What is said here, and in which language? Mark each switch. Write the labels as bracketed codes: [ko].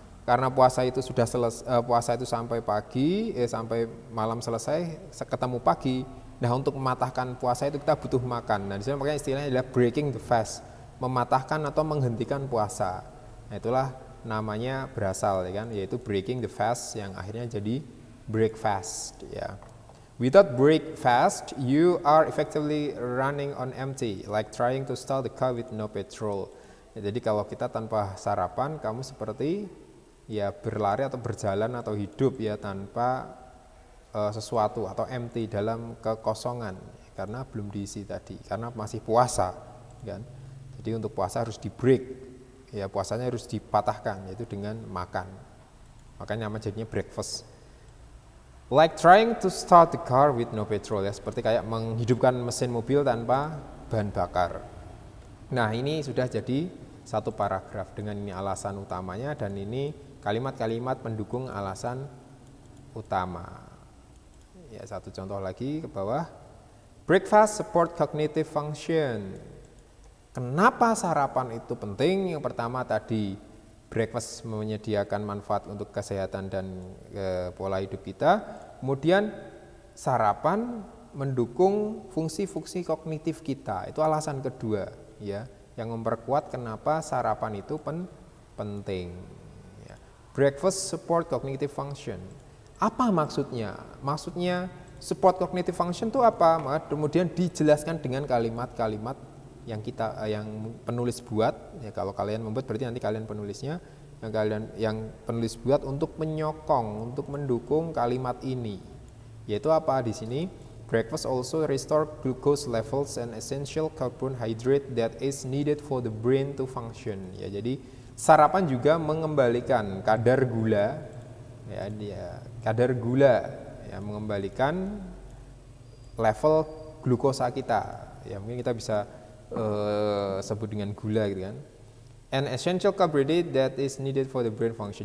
[id] Karena puasa itu sudah puasa itu sampai pagi, sampai malam selesai, ketemu pagi. Nah, untuk mematahkan puasa itu kita butuh makan. Nah, di sini makanya istilahnya adalah [en] breaking the fast, [id] mematahkan atau menghentikan puasa. Nah, itulah namanya berasal, ya kan, yaitu [en] breaking the fast [id] yang akhirnya jadi breakfast. Ya. [en] Without breakfast, you are effectively running on empty, like trying to start the car with no petrol. [id] Ya, jadi kalau kita tanpa sarapan, kamu seperti ya berlari atau berjalan atau hidup ya tanpa sesuatu atau empty, dalam kekosongan, karena belum diisi tadi, karena masih puasa kan. Jadi untuk puasa harus di break ya, puasanya harus dipatahkan, yaitu dengan makan, makanya nama jadinya breakfast. [en] Like trying to start the car with no petrol, [id] ya seperti kayak menghidupkan mesin mobil tanpa bahan bakar. Nah ini sudah jadi satu paragraf dengan ini alasan utamanya, dan ini kalimat-kalimat pendukung alasan utama. Ya, satu contoh lagi ke bawah. [en] Breakfast support cognitive function. [id] Kenapa sarapan itu penting? Yang pertama tadi, breakfast menyediakan manfaat untuk kesehatan dan pola hidup kita. Kemudian sarapan mendukung fungsi-fungsi kognitif kita. Itu alasan kedua ya, yang memperkuat kenapa sarapan itu penting. Ya. [en] Breakfast support cognitive function. [id] Apa maksudnya? Maksudnya [en] support cognitive function [id] itu apa? Kemudian dijelaskan dengan kalimat-kalimat yang penulis buat. Ya, kalau kalian membuat berarti nanti kalian penulisnya, yang penulis buat untuk menyokong, untuk mendukung kalimat ini. Yaitu apa di sini? [en] Breakfast also restore glucose levels and essential carbohydrate that is needed for the brain to function. [id] Ya, jadi sarapan juga mengembalikan kadar gula. Ya, kadar gula ya, mengembalikan level glukosa kita. Ya, mungkin kita bisa sebut dengan gula gitu kan. [en] An essential carbohydrate that is needed for the brain function.